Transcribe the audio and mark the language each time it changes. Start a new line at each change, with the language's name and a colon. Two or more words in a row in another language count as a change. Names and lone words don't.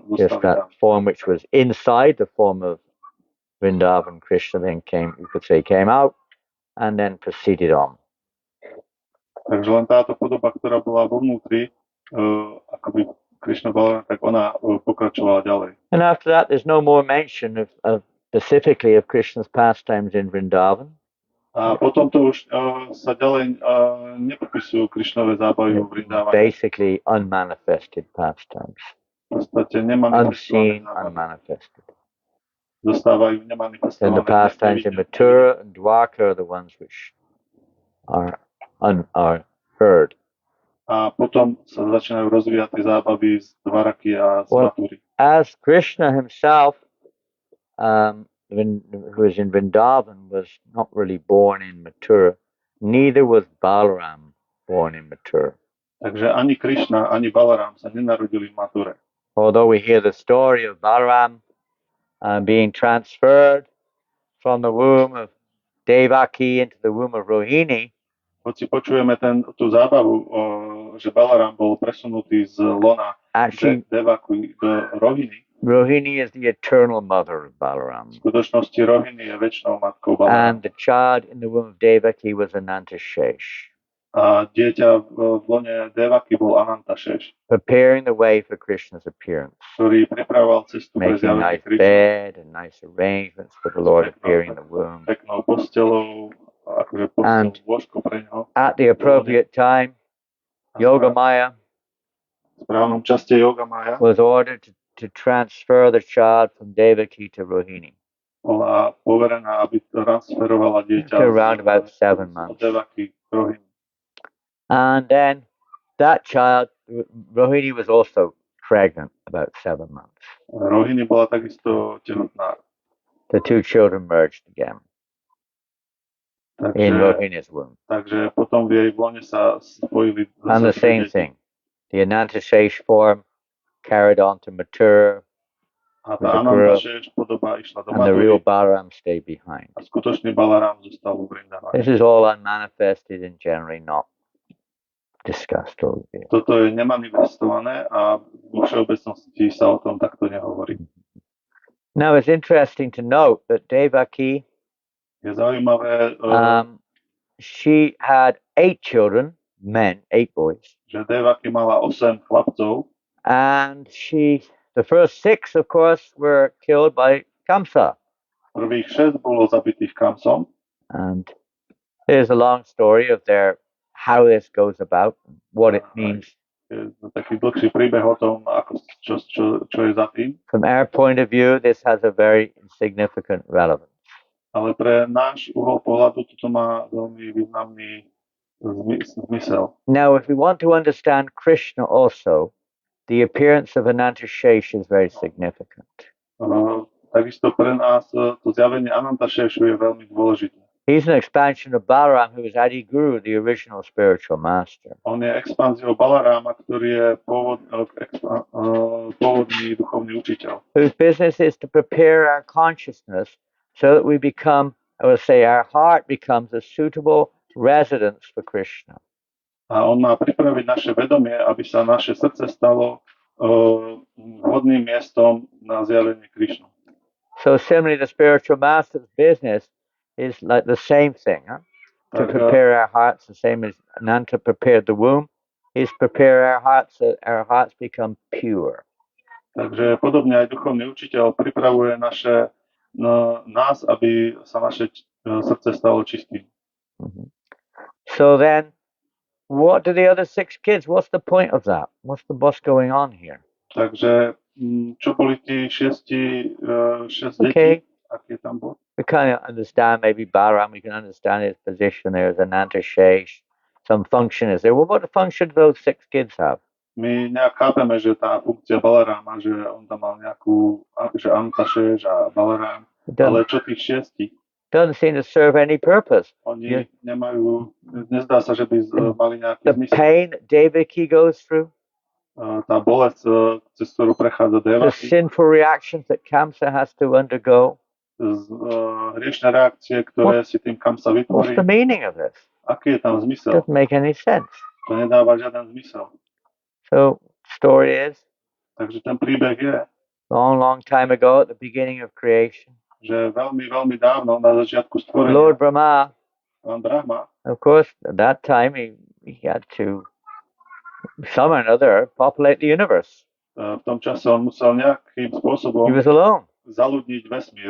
English: Just that form which was inside the form of Vrindavan, Krishna then came out and then proceeded on.
Slovak: Takže len táto podoba, ktorá bola vo vnútri, akoby Krishna Balaram, tak ona pokračovala ďalej.
English: And after that, there's no more mention of specifically of Krishna's pastimes in Vrindavan.
Slovak: A potom to už sa ďalej nepopisujú Krishnové zábavy vo Vrindávane.
English: Basically unmanifested pastimes.
Slovak: V podstate
English: unseen, unmanifested.
Slovak: Zostávajú nemanifestované.
English: And the pastimes in Mathura and Dwarka are the ones which are heard.
Slovak: A potom sa začínajú rozvíjať tie zábavy z Dvaraky a z Matúry.
English: As Krishna himself, who is in Vrindavan, was not really born in Mathura, neither was Balaram born in Mathura.
Slovak: Takže ani Krishna, ani Balaram sa nenarodili v Mature.
English: Although we hear the story of Balaram being transferred from the womb of Devaki into the womb of Rohini,
Slovak: hoci počujeme tú zábavu, že Balaram bol presunutý z lona Devaky do Rohini.
English: Rohini is the eternal mother of Balaram.
Slovak: V skutočnosti Rohini je večnou matkou Balaram.
English: And the child in the womb of Devaki was Anantashesh.
Slovak: A dieťa v lone Devaky bol Anantashesh.
English: Preparing the way for Krishna's appearance.
Slovak: Ktorý pripravoval cestu pre zjavenie Krishna.
English: Making nice bed and nice arrangements for the Lord appearing in the womb.
Slovak: Peknou postelou, akože postelou lôžko pre ňoho.
English: At the appropriate time, Yogamaya was ordered to transfer the child from Devaki to Rohini.
Slovak: Bola poverená, aby transferovala dieťa
English: to around about 7 months.
Slovak: Devaki k Rohini.
English: And then that child, Rohini, was also pregnant about 7 months.
Slovak: Rohini bola takisto tehotná.
English: The two children merged again in Rohini's womb.
Slovak: Takže potom v jej lone sa spojili.
English: And the same thing. The Anantashesh form carried on to Mathura.
Slovak: A tá Anantashesh podoba išla do Matúry.
English: And the real Balaram stayed behind.
Slovak: A skutočný Balaram zostal v Vrindavane.
English: This is all unmanifested and generally not discussed or revealed.
Slovak: Toto je nemanifestované a vo všeobecnosti sa o tom takto nehovorí.
English: Now it's interesting to note that Devaki,
Slovak: je zaujímavé,
English: she had 8 children, men, 8 boys.
Slovak: Že Devaki mala 8 chlapcov.
English: And the first 6, of course, were killed by Kamsa.
Slovak: Prvých 6 bolo zabitých Kamsom.
English: And there's a long story of how this goes about, what it means.
Slovak: Je taký dlhší príbeh o tom, čo je za tým.
English: From our point of view, this has a very significant relevance.
Slovak: Ale pre náš uhol pohľadu toto má veľmi významný zmysel.
English: Now, if we want to understand Krishna also, the appearance of Anantashesh is very significant.
Slovak: Takisto pre nás to zjavenie Anantasheshu je veľmi dôležité.
English: He's an expansion of Balaram, who is Adi Guru, the original spiritual master.
Slovak: On je expanziou Balarama, ktorý je pôvodný duchovný učiteľ.
English: Whose business is to prepare our consciousness so that we become, I would say, our heart becomes a suitable residence for Krishna.
Slovak: A on má pripraviť naše vedomie, aby sa naše srdce stalo vhodným miestom na zjavenie Krishnu.
English: So similarly, the spiritual master's business is like the same thing. Huh? To
Slovak: Tak,
English: prepare our hearts, the same as Nanta prepared the womb, is prepare our hearts so our hearts become pure.
Slovak: Takže podobne aj duchovný učiteľ pripravuje nás, aby sa naše srdce stalo čistým.
English: So then, what do the other 6 kids? What's the point of that? What's going on here?
Slovak: Takže čo boli tí 6 detí? Aký je tam bod?
English: We kind of understand maybe Balaram, we can understand his position there as an antashesh. Some function is there. Well, what function do those 6 kids have?
Slovak: My nejak chápeme, že tá funkcia Balarama, že on tam mal nejakú, že Antašeš a Balaram, ale čo tých 6?
English: Doesn't seem to serve any purpose.
Slovak: Oni nemajú, nezdá sa, že by mali nejaký zmysel.
English: The pain that Devaki goes through,
Slovak: tá bolesť, cez ktorú prechádza Devaki,
English: the sinful reactions that Kamsa has to undergo,
Slovak: hriešne reakcie, ktoré si tým Kamsa vytvorí.
English: What's the meaning of this?
Slovak: Aký je tam zmysel?
English: Doesn't make any sense.
Slovak: To nedáva žiaden zmysel.
English: So, story is,
Slovak: takže ten príbeh je,
English: long time ago at the beginning of creation,
Slovak: že veľmi dávno na začiatku stvorenia,
English: Lord Brahma,
Slovak: pán Brahma,
English: of course, at that time he had to somehow or another populate the universe.
Slovak: V tom čase on musel nejakým spôsobom
English: He was alone.
Slovak: zaludniť vesmír.